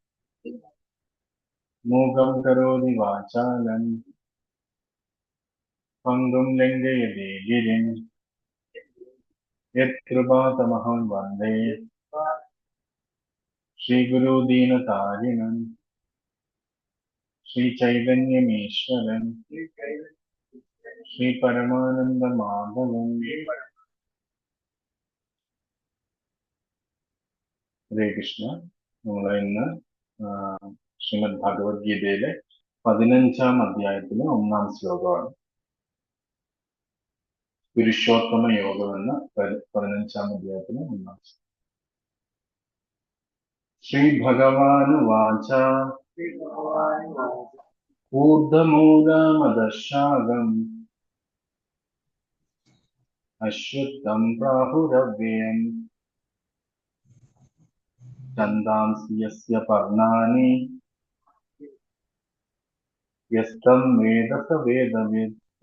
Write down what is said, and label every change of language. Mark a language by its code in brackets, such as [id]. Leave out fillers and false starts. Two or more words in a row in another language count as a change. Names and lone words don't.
[sa] मूकं करोति वाचालं पङ्गुं लङ्घयति गिरिं यत्कृपातमहं वन्दे श्रीगुरुदीनतारिणं श्रीचैतन्यमीश्वरं श्रीपरमानन्दमाधवं। ഹരേ കൃഷ്ണ. [ml] നമ്മൾ ഇന്ന് ശ്രീമദ് ഭഗവത്ഗീതയിലെ 15-ാം അധ്യായത്തിലെ 1-ാം ശ്ലോകമാണ്. പുരുഷോത്തമ യോഗം എന്ന 15-ാം അധ്യായത്തിലെ 1-ാം ശ്ലോകം. [sa] ശ്രീ ഭഗവാനുവാച ഊർധ്വമൂലമദശാകം അശ്വത്ഥം പ്രാഹുരവ്യയം ഛന്ദാംസി യസ്യ പർണാനി യസ്തം വേദ സ വേദവിദ്.